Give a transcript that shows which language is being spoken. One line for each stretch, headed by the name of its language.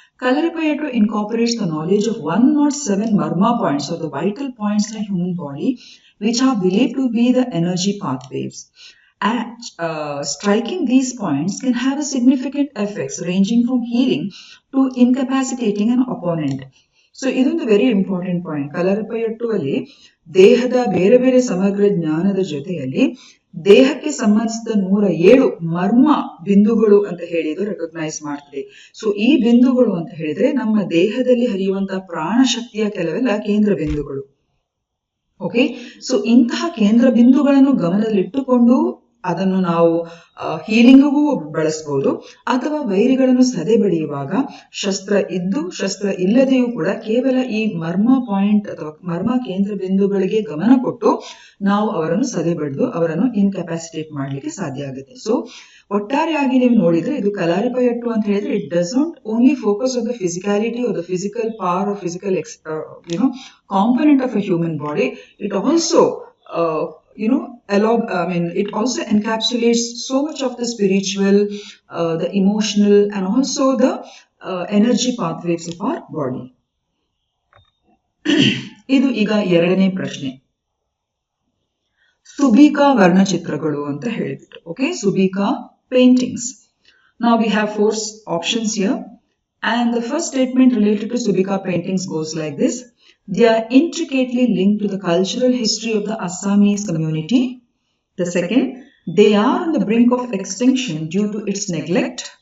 English: Kalaripayattu incorporates the knowledge of 107 marma points, or the vital points in the human body, which are believed to be the energy pathways. And striking these points can have a significant effects ranging from healing to incapacitating an opponent.
Kannada: So ಇದೊಂದು
English: Very important point.
Kannada: Kalaripayattu ಅಲ್ಲಿ ದೇಹದ ಬೇರೆ ಬೇರೆ ಸಮಗ್ರ ಜ್ಞಾನದ ಜೊತೆಯಲ್ಲಿ ದೇಹಕ್ಕೆ ಸಂಬಂಧಿಸಿದ 107 ಮರ್ಮ ಬಿಂದುಗಳು ಅಂತ ಹೇಳಿ ಇದು ರೆಕಗ್ನೈಸ್ ಮಾಡ್ತದೆ. ಸೊ ಈ ಬಿಂದುಗಳು ಅಂತ ಹೇಳಿದ್ರೆ ನಮ್ಮ ದೇಹದಲ್ಲಿ ಹರಿಯುವಂತಹ ಪ್ರಾಣ ಶಕ್ತಿಯ ಕೆಲವೆಲ್ಲ ಕೇಂದ್ರ ಬಿಂದುಗಳು. ಓಕೆ, ಸೊ ಇಂತಹ ಕೇಂದ್ರ ಬಿಂದುಗಳನ್ನು ಗಮನದಲ್ಲಿಟ್ಟುಕೊಂಡು ಅದನ್ನು ನಾವು ಹೀಲಿಂಗಿಗೂ ಬಳಸಬಹುದು, ಅಥವಾ ವೈರಿಗಳನ್ನು ಸದೆ ಬಡಿಯುವಾಗ ಶಸ್ತ್ರ ಇದ್ದು ಶಸ್ತ್ರ ಇಲ್ಲದೆಯೂ ಕೂಡ ಕೇವಲ ಈ ಮರ್ಮ ಪಾಯಿಂಟ್ ಅಥವಾ ಮರ್ಮ ಕೇಂದ್ರ ಬಿಂದುಗಳಿಗೆ ಗಮನ ಕೊಟ್ಟು ನಾವು ಅವರನ್ನು ಸದೆ ಬಡಿದು ಅವರನ್ನು ಇನ್ಕೆಪಾಸಿಟೇಟ್ ಮಾಡ್ಲಿಕ್ಕೆ ಸಾಧ್ಯ ಆಗುತ್ತೆ. ಸೊ ಒಟ್ಟಾರೆಯಾಗಿ ನೀವು ನೋಡಿದ್ರೆ ಇದು ಕಲಾರಿಪಯಟ್ಟು ಅಂತ ಹೇಳಿದ್ರೆ
English: It does not only focus on the physicality or the physical power or physical component of a human body. It also it also encapsulates so much of the spiritual, the emotional, and also the energy pathways of our body.
Kannada: ಇದು ಈಗ ಎರಡನೇ ಪ್ರಶ್ನೆ, ಸುಬಿಕಾ ವರ್ಣಚಿತ್ರಗಳು ಅಂತ ಹೇಳಿಬಿಟ್ಟು. Okay, ಸುಬಿಕಾ paintings.
English: Now we have 4 options here, and the first statement related to Subika paintings goes like this: they are intricately linked to the cultural history of the Assamese community. The second, they are on the brink of extinction due to its neglect.